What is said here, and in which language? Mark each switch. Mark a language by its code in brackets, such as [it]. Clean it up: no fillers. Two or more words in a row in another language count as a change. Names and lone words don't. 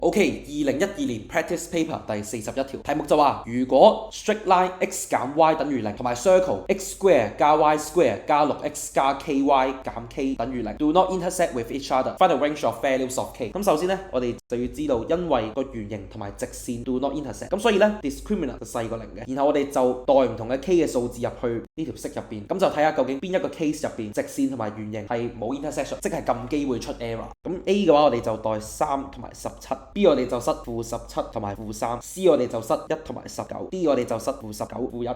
[yue] OK， 2012年 [en] practice paper [yue] 第41條題目就話，如果 [en] straight line x [yue] 減 y 等於0，同埋 [en] circle x square [yue] 加 [en] y square [yue] 加 6x 加 ky 減 k 等於0 ， [en] do not intersect with each other， find the range of values of k。 [yue] 咁首先咧，我哋就要知道，因為個圓形同埋直線 [en] do not intersect， [yue] 咁所以咧 discriminant 就細過0嘅。然後我哋就代唔同嘅 k 嘅數字入去呢條式入邊，咁就睇下究竟邊一個 case 入邊直線同埋圓形係冇 intersection，即係撳機會出 error。咁 A 嘅話我哋就代3同埋17，B 我哋就塞-17同埋-3，C 我哋就塞1同埋19，D 我哋就塞-19、-1。